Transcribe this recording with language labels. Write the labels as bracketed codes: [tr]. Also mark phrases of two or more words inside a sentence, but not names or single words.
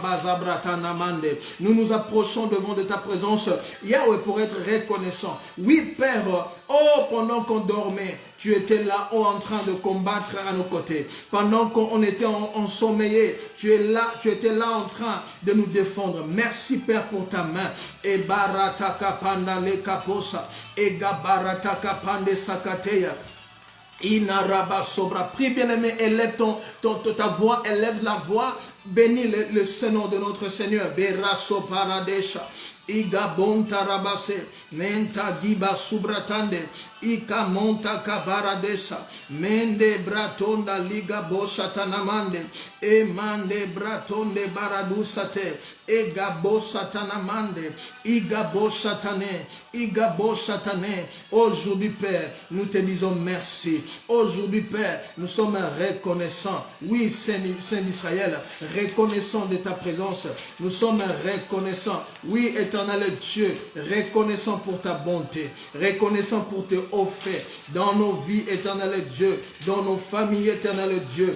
[fr] Nous nous approchons devant de ta présence, Yahweh, pour être reconnaissant. Oui, Père, oh, pendant qu'on dormait, tu étais là, oh, en train de combattre à nos côtés. Pendant qu'on était ensommeillés, tu étais là en train de nous défendre. Merci, Père, pour ta main. Et barataka panda le kaposa, et gabarataka pande sakateya. Inaraba sobra. Prie, bien-aimé, élève ta voix, élève la voix. Bénis le Seigneur de notre Seigneur. Beraso paradesha. Iga bonta rabase, menta giba subratande, ika monta kabaradesa, mende bratonda liga boshatanamande, e mande bratonde baradusate, ega boshatanamande, iga boshatane. Aujourd'hui, Père, nous te disons merci. Aujourd'hui, Père, nous sommes reconnaissants. Oui, Saint d'Israël, reconnaissants de ta présence. Nous sommes reconnaissants. Oui, éternel Dieu, reconnaissant pour ta bonté, reconnaissant pour tes hauts faits dans nos vies, éternel Dieu, dans nos familles, éternel Dieu.